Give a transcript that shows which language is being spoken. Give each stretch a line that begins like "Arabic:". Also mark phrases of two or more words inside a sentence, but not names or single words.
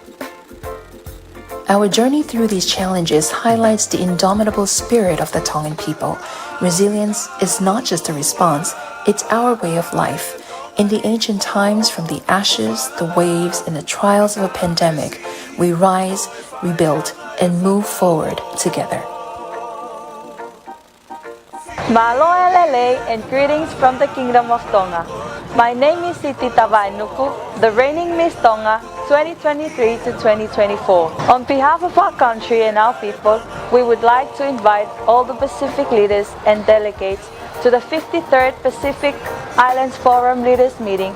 English: Our journey through these challenges highlights the indomitable spirit of the Tongan people. Resilience is not just a response, it's our way of life. In the ancient times, from the ashes, the waves, and the trials of a pandemic, we rise, rebuild, and move forward together.
Tongan: Mahalo elele
English: and greetings from the Kingdom of Tonga. My name is Siti Tawai Nuku, the reigning Miss Tonga 2023 to 2024. On behalf of our country and our people, we would like to invite all the Pacific leaders and delegates to the 53rd Pacific Islands Forum Leaders Meeting.